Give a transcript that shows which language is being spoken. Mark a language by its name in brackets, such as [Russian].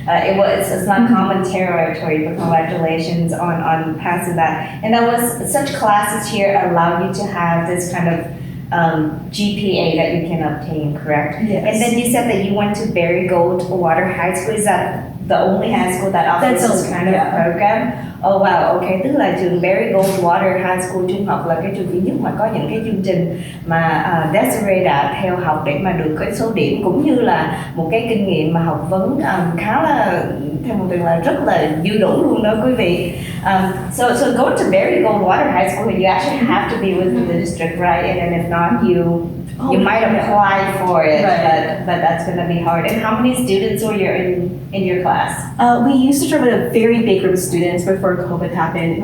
[English] It's not common territory, but congratulations on passing that. And that was such classes here allow you to have this kind of GPA that you can obtain, correct? Yes. And then you said that you went to Barry Goldwater High School. Is that the only high school that offers this kind of program? Oh wow, okay. [Vietnamese] Tức là trường Barry Goldwater High School trung học là cái trường duy nhất mà có những cái chương trình mà Desiree đã theo học để mà được cái số điểm cũng như là một cái kinh nghiệm mà học vấn khá là theo một từ là rất là dư đủ luôn đó quý vị. [English] So going to Barry Goldwater High School, you actually have to be within the district, right? And then if not, you might apply for it, right. but that's going to be hard. And how many students were in your class? We used to start with a very big group of students before COVID happened.